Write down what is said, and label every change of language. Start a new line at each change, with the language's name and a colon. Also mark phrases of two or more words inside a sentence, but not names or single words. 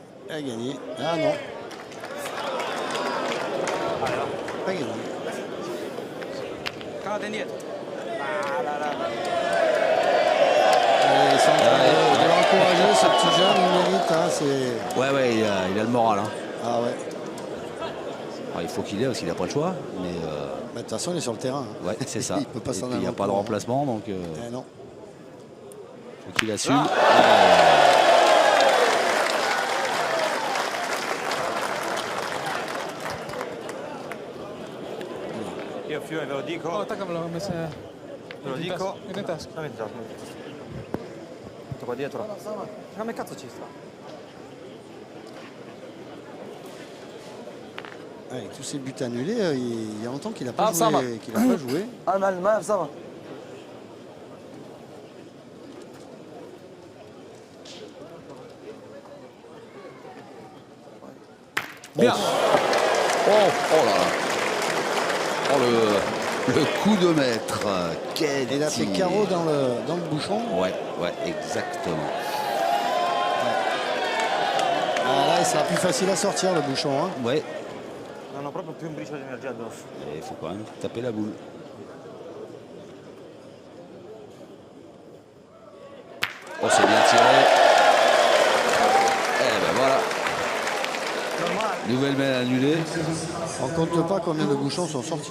French: a gagné. Ah non. Pas gagné.
Italian: Calate indietro.
French: Allez, il est encouragé, ce petit jeune, il mérite. Hein, Ouais, il a le moral. Hein. Ah ouais. Alors, il faut qu'il ait parce qu'il n'a pas le choix. Mais De toute façon, il est sur le terrain. Hein. ouais, c'est ça. Il peut pas Et s'en puis, il n'y a aller pas de encore. remplacement, donc Non. faut qu'il assume.
Italian: Io Fiume ve lo dico. Oh, attaccamelo, Ve lo dico. Metti in tasca. Dammi in tasca. Metto qua dietro. Come cazzo ci sta?
French: Avec tous ces buts annulés, il y a longtemps qu'il n'a pas, ça va. joué. Ça va. Bien. Oh là là. Oh le coup de maître. Quel Il a fait tir. carreau dans le bouchon. Ouais, exactement. Ah, là, il sera plus facile à sortir le bouchon. Hein. Ouais,
Italian: Non ho proprio più un briciolo di energia addosso.
French: il faut quand même taper la boule. Oh, c'est bien tiré. Eh ben voilà. Nouvelle main annulée. On compte pas combien de bouchons sont sortis.